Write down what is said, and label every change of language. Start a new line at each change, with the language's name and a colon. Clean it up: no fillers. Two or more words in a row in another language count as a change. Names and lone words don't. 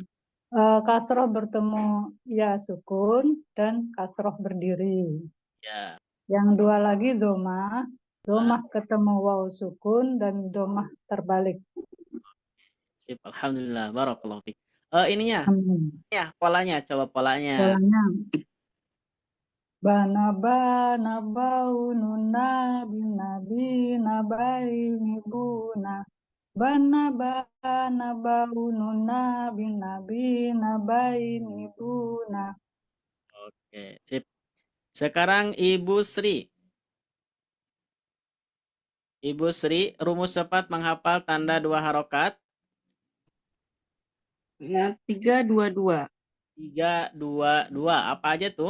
Indonesian: kasroh bertemu ya sukun dan kasroh berdiri. Ya. Yang dua lagi domah ketemu waw sukun dan domah terbalik. Sip, alhamdulillah,
Arabic: بارك الله فيك.
Indonesian: Ininya, Amin. ya, polanya, coba polanya. Polanya. Bana bana baununa binabina baini buna. Bana bana baununa binabina baini buna. Oke, sip. Sekarang Ibu Sri. Ibu Sri, rumus cepat menghafal tanda 2 harokat. Ya, 3-2-2. 3-2-2. Apa aja tuh?